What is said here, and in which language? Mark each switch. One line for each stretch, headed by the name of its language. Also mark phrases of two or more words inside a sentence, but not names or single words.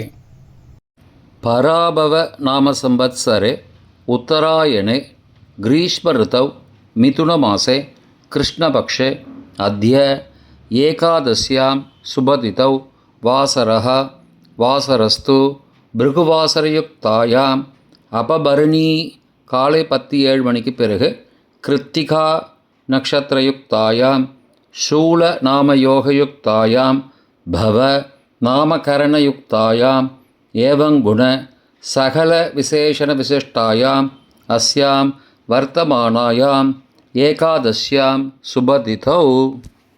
Sanskrit: पराभव नाम संवत्सरे उत्तरायणे ग्रीष्म ऋतौ मिथुनमासे कृष्णपक्षे अद्य एकादश्यां शुभतिथौ वासरः वासरस्तु भृगुवासरयुक्तायाम् अपभरणी
Tamil: காலை 10:07 மணிக்கு பிறகு
Sanskrit: कृत्तिका नक्षत्रयुक्तायाम् शूल नामयोगयुक्तायां भव नामकरणयुक्तायाम् एवं गुण सकल विशेषण विशिष्टायाम् अस्यां वर्तमानायाम् एकादश्यां शुभतिथौ